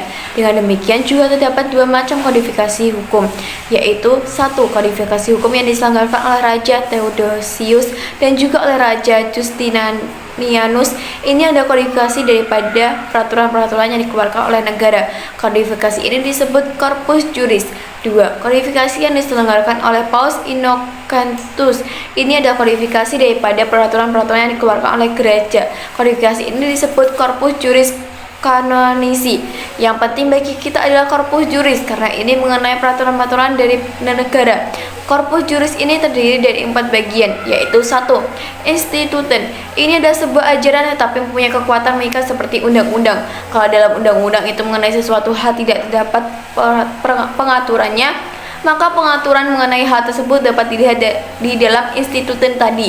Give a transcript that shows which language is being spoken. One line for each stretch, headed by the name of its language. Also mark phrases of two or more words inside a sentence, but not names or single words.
Indonesian: Dengan demikian juga terdapat dua macam kodifikasi hukum, yaitu satu, kodifikasi hukum yang diselenggarakan oleh Raja Theodosius dan juga oleh Raja Justinianus. Ini ada kodifikasi daripada peraturan-peraturan yang dikeluarkan oleh negara. Kodifikasi ini disebut
Latin: corpus juris.
Indonesian: Dua, kodifikasi yang diselenggarakan oleh Paus Innocentius. Ini ada kodifikasi daripada peraturan-peraturan yang dikeluarkan oleh gereja. Kodifikasi ini disebut
Latin: corpus juris kanonisi.
Indonesian: Yang penting bagi kita adalah
Latin: corpus juris
Indonesian: karena ini mengenai peraturan-peraturan dari negara.
Latin: Corpus juris
Indonesian: ini terdiri dari 4 bagian, yaitu 1. Instituten. Ini adalah sebuah ajaran tetapi mempunyai kekuatan mengikat seperti undang-undang. Kalau dalam undang-undang itu mengenai sesuatu hal tidak terdapat pengaturannya, maka pengaturan mengenai hal tersebut dapat dilihat di dalam instituten tadi.